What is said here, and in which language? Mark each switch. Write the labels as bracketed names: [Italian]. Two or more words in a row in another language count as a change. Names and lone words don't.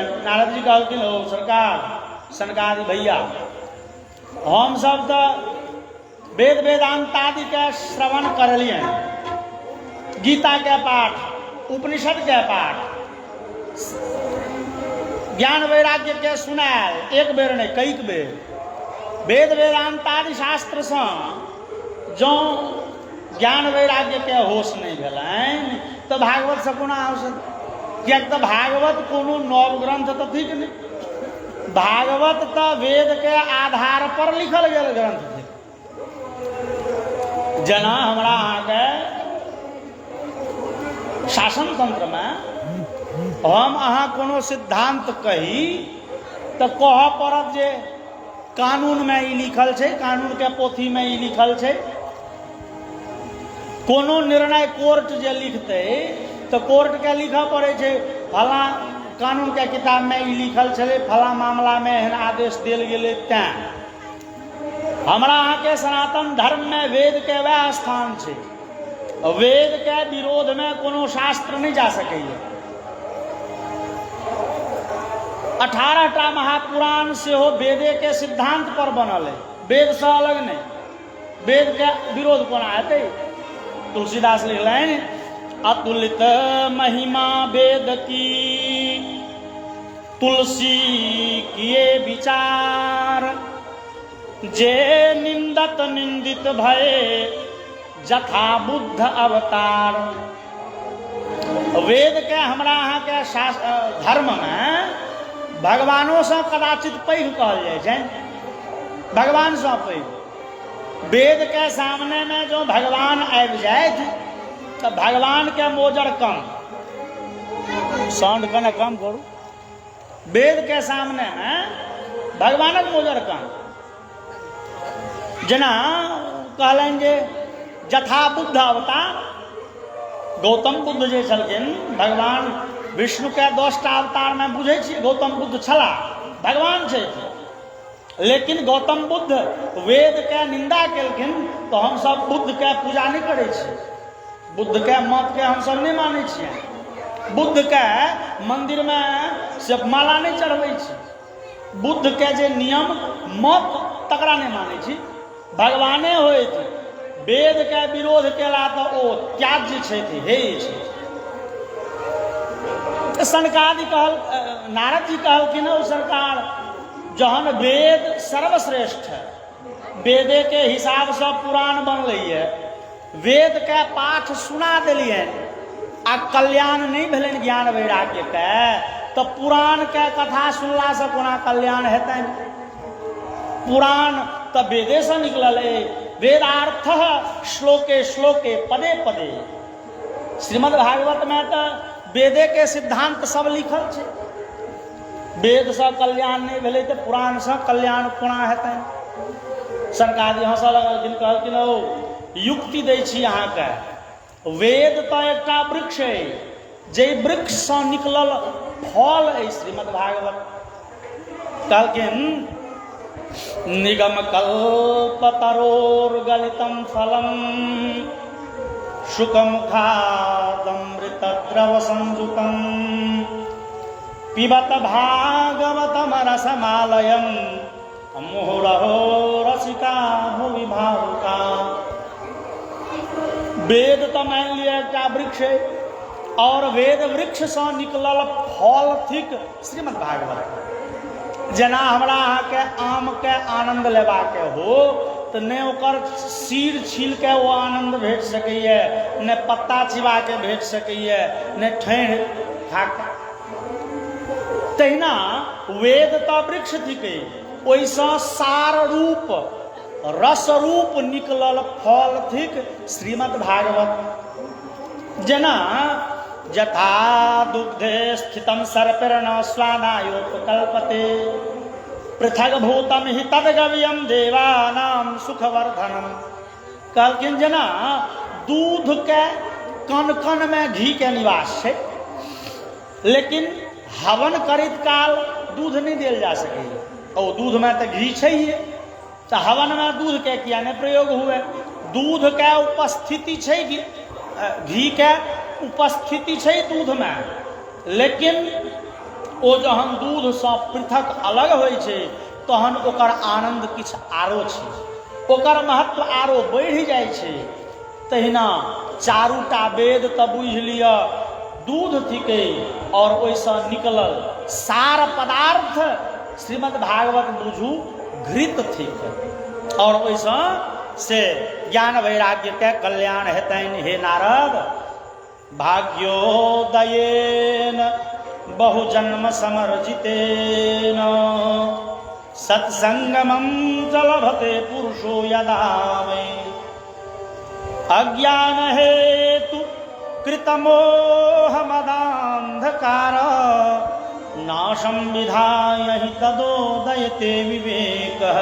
[Maithili] नारद जी कहलखिन हो सरकार सनकादि भैया हम सब तो वेद वेदांत आदि के श्रवण करलिए, गीता के पाठ, उपनिषद के पाठ, ज्ञान वैराग्य के सुनायल, एक बेर नहीं कईक बेर। वेद वेदांत आदि शास्त्र से जो ज्ञान वैराग्य के होश नहीं भेलन तो भागवत से कोना आवश्यक। किया तो भागवत कोनो नव ग्रंथ तो ठीक नहीं, भागवत तो वेद के आधार पर लिखल गेल ग्रंथ थे। जना हमरा अहाँ के शासन तंत्र में हम अहाँ कोनो सिद्धांत कही तो कह पड़त जे कानून में ई लिखल छै, कानून के पोथी में ई लिखल छै। कोनो निर्णय कोर्ट जे लिखते तो कोर्ट के लिखा पड़े छै फला कानून के किताब में ई लिखल छले, फला मामला में एहन आदेश देल गेले। तैं हमरा अहाँ के सनातन धर्म में वेद के वह स्थान छै। वेद के विरोध में कोनो शास्त्र नहीं जा सकैए। 18टा महापुराण से हो वेदे के सिद्धांत पर बनल है, वेद से अलग नहीं। वेद के विरोध कोना हेतै। तुलसीदास लिखलनि [Awadhi] अतुलित महिमा वेद की तुलसी किए विचार, जे निंदत निंदित भये जथा बुद्ध अवतार। [Maithili] वेद के हमरा अहाँ के धर्म में भगवानों से कदाचित पैघ कहल जाए छै, भगवान से पैघ। वेद के सामने में जो भगवान आबि जाए तो भगवान के मोजर कम, साउंड कने कम करू। वेद के सामने में भगवानक मोजर कम। जना कहलन जे [Awadhi] जथा बुद्ध अवतार, [Maithili] गौतम बुद्ध जे छलखिन भगवान विष्णु के 10टा अवतार में बुझे छी गौतम बुद्ध छला, भगवान छै। लेकिन गौतम बुद्ध वेद के निंदा केलखिन तो हम सब बुद्ध के पूजा नहीं करे छी, बुद्ध के मत के हम सब नहीं माने छियै। बुद्ध के मंदिर में से माला नहीं चढ़बै छी। बुद्ध के जे नियम मत तकरा नहीं माने छी। भगवाने होय थी, वेद के विरोध केला तो ओ त्याज्य छै, हे छै। सनकादि कहल, नारद जी कहलखिन हो सरकार जहन वेद सर्वश्रेष्ठ है, वेदे के हिसाब से पुराण बनलै, वेद के पाठ सुना दिलिए आ कल्याण नहीं भेलन ज्ञान वैराग्य के, तो पुराण के कथा सुनला से कोना कल्याण हेतै। पुराण तो वेदे से निकलल है। [Sanskrit] वेदार्थ श्लोके श्लोके पदे पदे। [Maithili] श्रीमद् भागवत में तो वेदे के सिद्धांत सब लिखल छै। वेद से कल्याण नहीं भेलै तो पुराण से कल्याण कोना हेतै। सनकादि हंसऽ लगलखिन, कहलखिन ओ युक्ति दै छी अहाँके। वेद तो एकटा वृक्ष है, जे वृक्ष से निकलल फल है श्रीमद् भागवत। [Sanskrit] कहलखिन निगम कल्पतरोर्गलितं फलम शुकमुखादमृतद्रव संयुतं पिबत भागवतम रसमालयं मुहुरहो रसिका भुवि भावुका। [Maithili] वेद तो मान लिया एकटा वृक्ष है और वेद वृक्ष से निकलल फल थिक श्रीमद् भागवत। जना हमरा अहाँ के आम के आनंद लेबा के हो तो ने ओकर सीर छील के वो आनंद भेट सकैए, ने पत्ता चिबा के भेट सकैए, ने ठैन खा के। तहिना वेद तो वृक्ष थिके, ओइसँ सार रूप रस रूप निकलल फल थिक श्रीमद् भागवत। [Sanskrit] जना यथा दुग्धे स्थितं सर्पिर्न स्वानायोपकल्पते पृथक भूतम हि तद्गव्यम देवानां सुखवर्धनम। [Maithili] कहलखिन जना दूध के कण कण में घी के निवास है, लेकिन हवन करित काल दूध नहीं देल जा सकैए। ओ दूध में तो घी छैहे, तो हवन में दूध के किया नहीं प्रयोग हुए? दूध के उपस्थिति छै, घी के उपस्थिति छै दूध में, लेकिन ओ जहन दूध से पृथक अलग होइ छै तहन ओकर आनंद किछ आरो छै, ओकर महत्व आरो बढ़ि जाइ छै। तहिना चारूटा वेद तऽ बुझि लिअ दूध थिकै, और ओहिसँ निकलल सार पदार्थ श्रीमद् भागवत बुझू घृत थिक, और ओहिसँ से ज्ञान वैराग्य के कल्याण हेतनि। [Sanskrit] हे नारद, भाग्योदयेन बहुजन्म समर्जितेन सत्संगमं च लभते पुरुषो यदा वै अज्ञान हेतु कृतमोहमदान्धकार नाशं विधाय हि तदोदयते विवेकः।